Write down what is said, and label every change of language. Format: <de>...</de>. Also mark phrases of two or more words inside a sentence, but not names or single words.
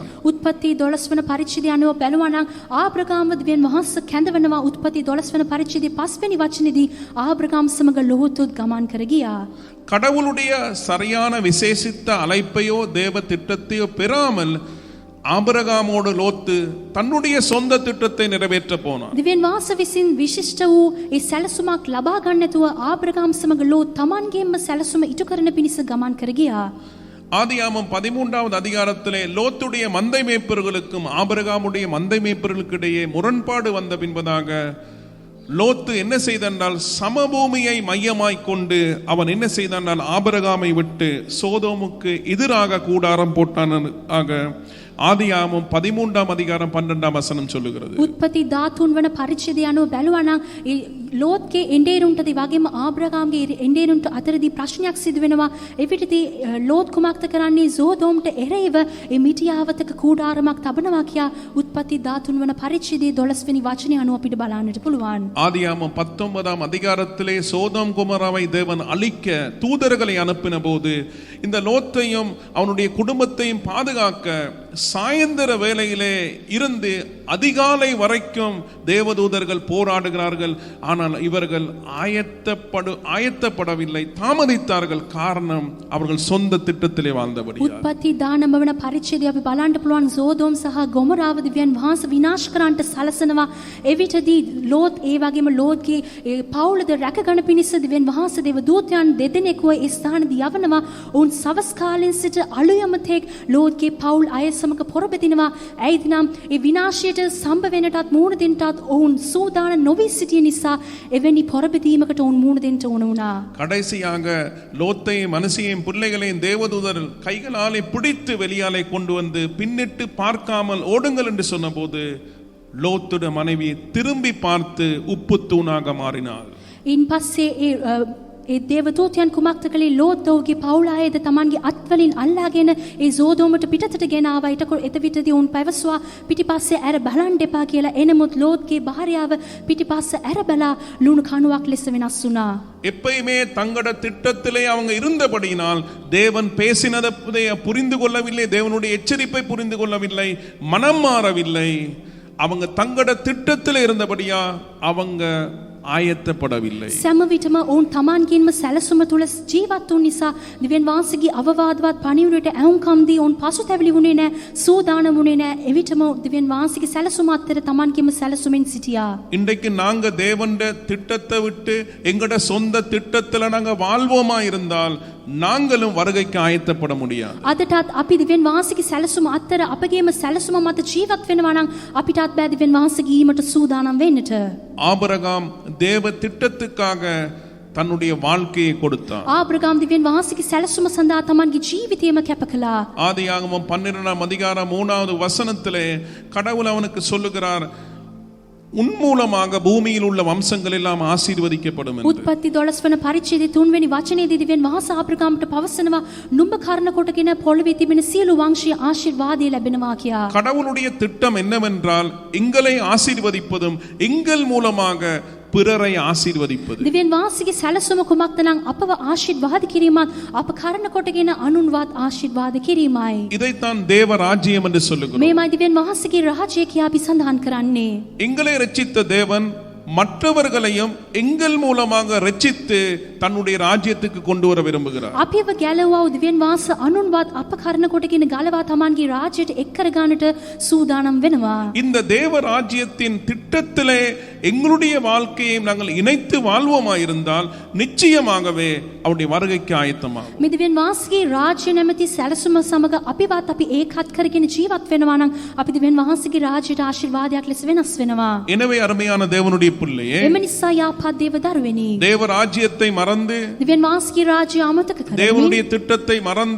<si>උත්පත්ති 12 වන පරිච්ඡේදය අනුව බැලුවා නම් ආබ්‍රහාම දෙවියන් වහන්සේ කැඳවනවා. උත්පත්ති 12 වන පරිච්ඡේදයේ 5 වෙනි වචනේදී ආබ්‍රහාම සමග ලෝතුත් ගමන් කර ගියා.</si> <ta>கடவுளுடைய சரியான விசேஷித்த அழைப்பையோ தேவ திட்டத்தையோ பெறாமல் ஆபிரகாமோடு லோத்து தன்னுடைய சொந்த திட்டத்தை நிறைவேற்ற போனார்.</ta> <si>දෙවියන් වහන්සේ විසින් විශිෂ්ට වූ ඒ සැලසුමක් ලබා ගන්න නැතුව ආබ්‍රහාම සමග ලෝත් තමන්ගේම සැලසුම ඉටු කරන පිණිස ගමන් කර ගියා.</si> <ta>ஆதியாகமம் 13 அதிகாரத்திலே லோத்துடைய மந்தை மேய்ப்பர்களுக்கும் ஆபிரகாமுடைய மந்தை மேய்ப்பர்களுக்கு இடையே முரண்பாடு வந்த பின்பதாக லோத்து என்ன செய்தால் சமபூமியை மையமாய் கொண்டு அவன் என்ன செய்தான், ஆபிரகாமை விட்டு சோதோமுக்கு எதிராக கூடாரம் போட்டான். ஆதியாகமம் 13 அதிகாரம் 12 வசனம் சொல்லுகிறது.</ta> <si>උත්පත්ති 13 වන පරිච්ඡේදය අනුව බැලුවා නම් ලෝත්ගේ එඬේරුන්ටදී වගේම ආබ්‍රහාම්ගේ එඬේරුන්ට අතරදී ප්‍රශ්නයක් සිදු වෙනවා. එවිටදී ලෝත් කුමක්ද කරන්නේ? සෝදෝම්ට එරෙහිව ඒ මිටියාවතක කූඩාරමක් තබනවා කියා උත්පත්ති 13 වන පරිච්ඡේදයේ 12 වෙනි වචනය අනුව අපිට බලන්නට පුළුවන්.</si> <ta>ஆதியாகமம் 19 அதிகாரத்திலே சோதோம் கொமோராவை தேவன் அழிக்க தூதர்களை அனுப்பின போது இந்த லோத்தையும் அவனுடைய குடும்பத்தையும் பாதுகாக்க சாயந்தர வேளையிலே இருந்து அதிகாலை வரைக்கும் தேவதூதர்கள் போராடுகிறார்கள். ஆனால் இவர்கள் ஆயத்தப்படவில்லை, தாமதித்தார்கள். காரணம், அவர்கள் சொந்த திட்டத்திலே வாழ்ந்தபடி.</ta> <si>උත්පත්ති 19 වන පරිච්ඡේදය අපි බලන්න පුළුවන්. සෝදෝම් සහ ගොමොරාව දිව්‍යන් වහන්සේ විනාශ කරන්නට සලසනවා. එවිටදී ලෝත් ඒ වගේම ලෝත්ගේ පවුලද රැකගන්න පිණිස දිව්‍යන් වහන්සේ දේව දූතයන් දෙදෙනෙකුව ඒ ස්ථානදී යවනවා. ඔවුන් සවස් කාලෙන් සිට අලුයමතෙක් ලෝත්ගේ පවුල් අය සමග පොරබදිනවා. ඇයිද නම් ඒ විනාශයට සම්බ වෙනටත් මූණ දෙන්නටත් ඔවුන් සූදානම් නොවී සිටිය නිසා එවැනි පොරබදීමකට ඔවුන් මූණ දෙන්න ඕන වුණා.</si> <ta>கடைசியாக லோத்தையும் மனசியையும் பிள்ளைகளையும் தேவதூதர்கள் கைகளாலே பிடித்து வெளியாலே கொண்டு வந்து பின்னிட்டு பார்க்காமல் ஓடுங்கள் என்று சொன்னபோது லோத்துடைய மனைவி திரும்பி பார்த்து உப்பு தூணாக மாறினாள்.</ta> <si>ඉන් පස්සේ ඒ දේවදූතයන් කුමක්ද කළේ? ලෝත් ඔහුගේ පවුල අයද තමන්ගේ අත්වලින් අල්ලාගෙන ඒ සෝදෝමට පිටතට ගෙන ආවා. එතවිටදී ඔවුන් පැවසුවා පිටිපස්සේ ඇර බලන්න එපා කියලා. එනමුත් ලෝත්ගේ භාර්යාව පිටිපස්සේ ඇර බලා ලුණු කණුවක් ලෙස වෙනස් වුණා.</si> <ta>எப்பயுமே தங்கட திட்டத்திலே அவங்க இருந்தபடியினால் தேவன் பேசினதை புரிந்து கொள்ளவில்லை, தேவனுடைய எச்சரிப்பை புரிந்து கொள்ளவில்லை, மனம் மாறவில்லை. அவங்க தங்கட திட்டத்திலே இருந்தபடியா அவங்க ආයත්තපඩවිල්ලයි.</ta> <si>සෑම විටම ඔවුන් තමන්ගේම සැලසුම තුළ ජීවත් වූ නිසා දිව්‍යන් වහන්සේගේ අවවාදවත් පණිවිඩයට ඇහුම්කම් දී ඔවුන් පසුතැවිලි වුණේ නැහැ, සූදානම් වුණේ නැහැ. එවිටම දිව්‍යන් වහන්සේගේ සැලසුම අතර තමන්ගේම සැලසුමෙන් සිටියා.</si> <ta>இன்றைக்கு நாங்க தேவனுடைய திட்டத்தை விட்டு எங்கட சொந்த திட்டத்துல நாங்க வாழ்வோமா இருந்தால் நாங்களும் வருகைக்கு ஆயத்தப்பட முடியாது.</ta> <si>අදටත් අපි දිව්‍යන් වහන්සේගේ සැලසුම අතර අපගේම සැලසුම මත ජීවත් වෙනවා නම් අපිටත් බෑ දිව්‍යන් වහන්සේගේ ඊමට සූදානම් වෙන්නට.</si> <ta>ஆபிரகாம் தேவ திட்டத்துக்காக தன்னுடைய வாழ்க்கையை கொடுத்தார்.</ta> <si>ආබ්‍රහාම් දිව්‍යන් වහන්සේගේ සැලසුම සඳහා තමන්ගේ ජීවිතයම කැප කළා.</si> <ta>ஆதியாகமம் 12 அதிகாரம் 3 வசனத்திலே கடவுள் அவனுக்கு சொல்லுகிறார், உன் மூலமாக பூமியில் உள்ள வம்சங்கள் எல்லாம் ஆசீர்வதிக்கப்படும் என்று.</ta> <si>උත්පත්ති 12 වන පරිච්ඡේදයේ 3 වෙනි වචනයේදී දිව්‍යන් වහන්සේ ආබ්‍රහාම්ට පවසනවා නුඹ කරන කොටගෙන පොළවේ තිබෙන සියලු වංශීය ආශිර්වාදය ලැබෙනවා කියා.</si> <ta>கடவுளுடைய திட்டம் என்னவென்றால் எங்களை ஆசீர்வதிப்பதும் எங்கள் மூலமாக பிறரை ஆசீர்வதிப்பது.</ta> <si>දිව්‍යන් වහන්සේගේ සැලසුම කුමක්ද නම් අපව ආශිර්වාද කිරීමත් අප කරන කොටගෙන අනුන්වත් ආශිර්වාද කිරීමයි.</si> <ta>இதைத்தான் தேவ ராஜ்யம் என்று சொல்லுகிறோம்.</ta> <si>මේමයි දිව්‍යන් වහන්සේගේ රාජ්‍යය කියා අපි සඳහන් කරන්නේ.</si> <ta>எங்களை ரட்சித்த தேவன் மற்றவர்களையும் எங்கள் மூலமாக ரட்சித்து தன்னுடைய ராஜ்யத்துக்கு கொண்டு வர விரும்புகிறார்.</ta> <si>අපිව ගැලවුවා දිව්‍යන් වහන්සේ අනුන්වත් අප කරන කොටගෙන ගලවා තමන්ගේ රාජ්‍යයට එක් කර ගන්නට සූදානම් වෙනවා.</si> <ta>இந்த தேவ ராஜ்யத்தின் திட்டத்திலே எங்களுடைய வாழ்க்கையை நாங்கள் இணைத்து வாழ்வோமாயிருந்தால் நிச்சயமாகவே அவருடைய வருகைக்கு ஆயத்தமாகும்.</ta> <si>මේ දිව්‍යන් වහන්සේගේ රාජ්‍ය නැමැති සැලසුම සමග අපිවත් අපි ඒකත් කරගෙන ජීවත් වෙනවා නම් අපි දිව්‍යන් වහන්සේගේ රාජ්‍යයට ආශිර්වාදයක් ලෙස වෙනස් වෙනවා.</si> <ta>எனவே அருமையான தேவனுடைய பிள்ளையே,</ta> <si>එම නිසා යාපත් දේව දරුවෙනි,</si> <ta>தேவ ராஜ்யத்தை மறந்து</ta> <si>දිව්‍යන් වහන්සේගේ රාජ්‍ය අමතක කරමින්,</si> <ta>தேவனுடைய திட்டத்தை மறந்து</ta>